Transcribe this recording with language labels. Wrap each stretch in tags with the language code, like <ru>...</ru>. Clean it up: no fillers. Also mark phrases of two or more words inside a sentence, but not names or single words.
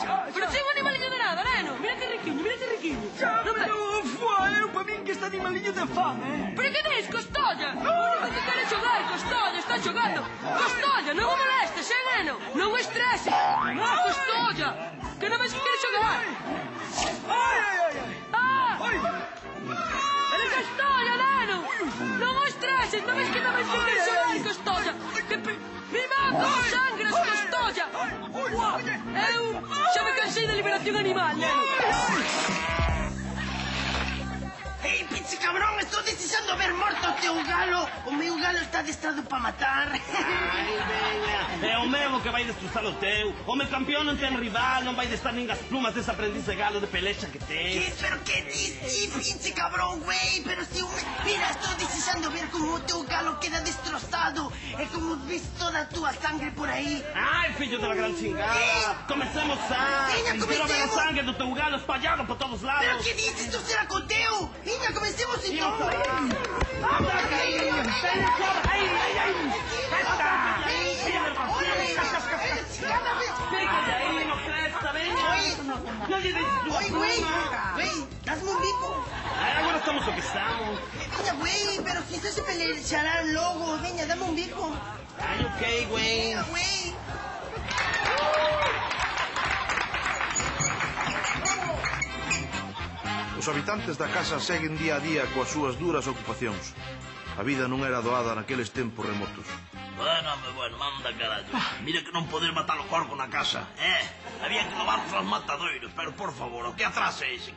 <gl>Pero sei un animaliño de nada, neno. Mira que riquiño, mira que riquiño. Xa, Non pero... Fua, eu pa min que este animaliño de fame, Pero que dis, Costolla? O único que quere xogar, Costolla, está xogando. Costolla, non o molestes, neno? Non o estreses. Costolla, que non ves que quere xogar. Ai, ai, ai, ai. Ah! Ai. Ele Costolla, neno! Non o estreses, non ves que quere xogar, Costolla. Mi má, como sangras, Costolla. Eu xa me cansei da liberación animal, neno. Ei, pizzi cabrón, estou deseando ver morto o teu galo. O meu galo está adestrado para matar. Ai, veña, é o mesmo que vai destrozar o teu. O meu campeón non ten rival, non vai destar nin as plumas dese aprendiz de galo de pelecha que ten.</gl> <es>¿Qué? ¿Pero qué dices, pinche cabrón, güey? Pero si... Mira, estoy deseando ver cómo tu galo queda destrozado. Es como ves toda tu sangre por ahí. Ai, fillo de la gran chingada.</es> <gl>Comecemos a... Veña, Quero ver a comecemos. sangue do teu galo espallado por todos lados.</gl> <es>¿Pero qué dices? Esto será con Teo. Venga, comencemos entonces. Oye, güey, hazme un bico.</es> <gl>Agora estamos o que estamos.</gl> <es>Venga, güey, pero si eso se peleará luego. Venga, dame un bico. Ai, ok, güey. Venga, güey.</es> <gl>Os habitantes da casa seguen día a día coas súas duras ocupacións. A vida non era doada naqueles tempos remotos. Bueno, manda carallo. Mira que non poder matar o corpo na casa, Había que levarnos aos matadoiros, pero por favor, o que atraso é ese?</gl>